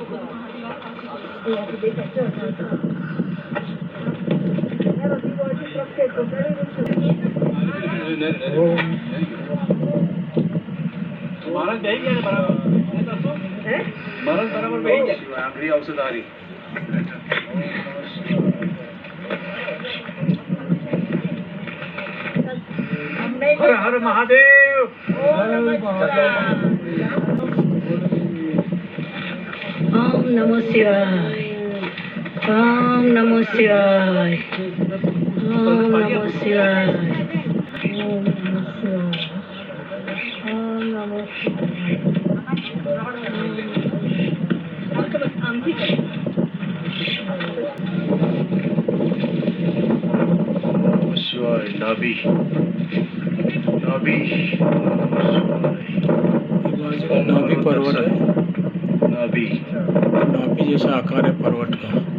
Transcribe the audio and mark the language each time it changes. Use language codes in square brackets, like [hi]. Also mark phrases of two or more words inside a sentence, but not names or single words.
[gu] મારા બેહી ગયા ને બરાબર મારા બરાબર બેહી ગયા આંગળી ઔષધ હારી [hi] हर हर महादेव। [sa] ओम नमो शिवाय। ओम नमो शिवाय। ओम नमो शिवाय। ओम नमो शिवाय। ओम नमो शिवाय। [hi] नाभि नाभि नाभि पर्वत है। नाभि नाभि जैसा आकार है पर्वत का।